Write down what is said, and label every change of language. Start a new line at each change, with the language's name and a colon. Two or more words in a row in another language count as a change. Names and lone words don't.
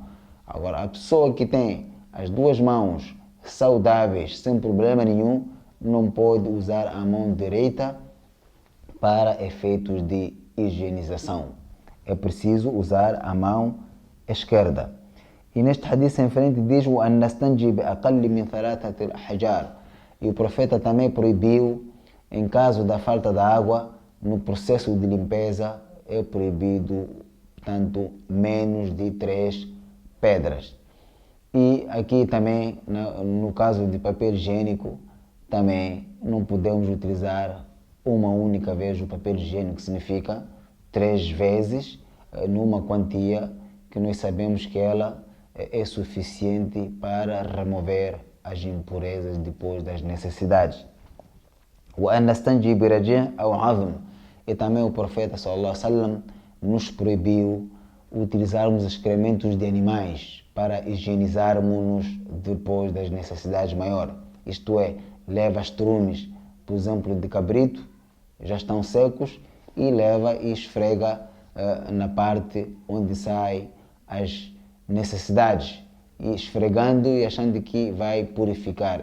Portuguese: Agora, a pessoa que tem as duas mãos saudáveis, sem problema nenhum, não pode usar a mão direita para efeitos de higienização. É preciso usar a mão esquerda. E neste hadith em frente diz
Arabic: وأن نستنجي بأقل من 3 أحجار.
Portuguese: E o profeta também proibiu, em caso da falta de água, no processo de limpeza, é proibido, portanto, menos de 3 pedras. E aqui também, no caso de papel higiênico, também não podemos utilizar uma única vez o papel higiênico, significa 3 vezes, numa quantia que nós sabemos que ela é suficiente para remover as impurezas depois das necessidades.
Arabic: وأن نستنجي برجيع أو عظم.
Portuguese: E também o profeta
Arabic: صلى الله عليه وسلم
Portuguese: nos proibiu utilizarmos excrementos de animais para higienizarmos-nos depois das necessidades maiores. Isto é, leva estrumes, por exemplo, de cabrito, já estão secos, e leva e esfrega na parte onde saem as necessidades, e esfregando e achando que vai purificar.